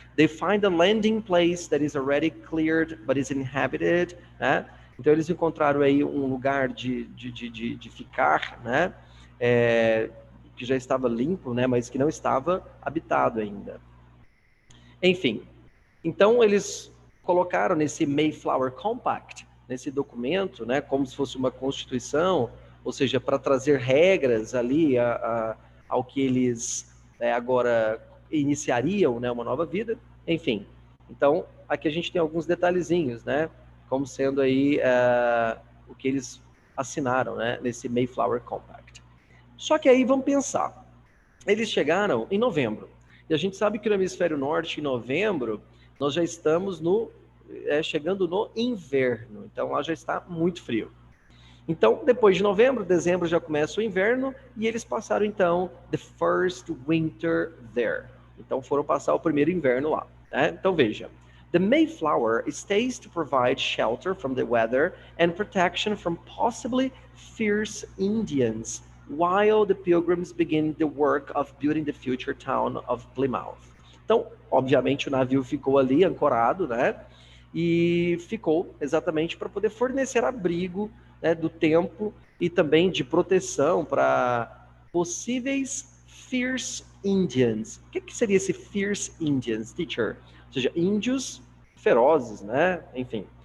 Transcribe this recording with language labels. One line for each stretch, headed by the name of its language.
English: They find a landing place that is already cleared but is inhabited, né?
Portuguese: Então eles encontraram aí um lugar de ficar, né? Que já estava limpo, né? Mas que não estava habitado ainda. Enfim, então eles colocaram nesse Mayflower Compact, nesse documento, né? Como se fosse uma constituição, ou seja, para trazer regras ali ao que eles agora iniciariam, né, uma nova vida, enfim. Então, aqui a gente tem alguns detalhezinhos, né, como sendo aí o que eles assinaram, né, nesse Mayflower Compact. Só que aí vamos pensar, eles chegaram em novembro, e a gente sabe que no hemisfério norte, em novembro, nós já estamos chegando no inverno, então lá já está muito frio. Então, depois de novembro, dezembro já começa o inverno, e eles passaram, então,
English: the first winter there.
Portuguese: Então, foram passar o primeiro inverno lá, né? Então, veja.
English: The Mayflower stays to provide shelter from the weather and protection from possibly fierce Indians, while the Pilgrims begin the work of building the future town of Plymouth.
Portuguese: Então, obviamente, o navio ficou ali ancorado, né? E ficou exatamente para poder fornecer abrigo, né, do tempo e também de proteção para possíveis fierce Indians. O que seria esse fierce Indians, teacher? Ou seja, índios ferozes, né? Enfim.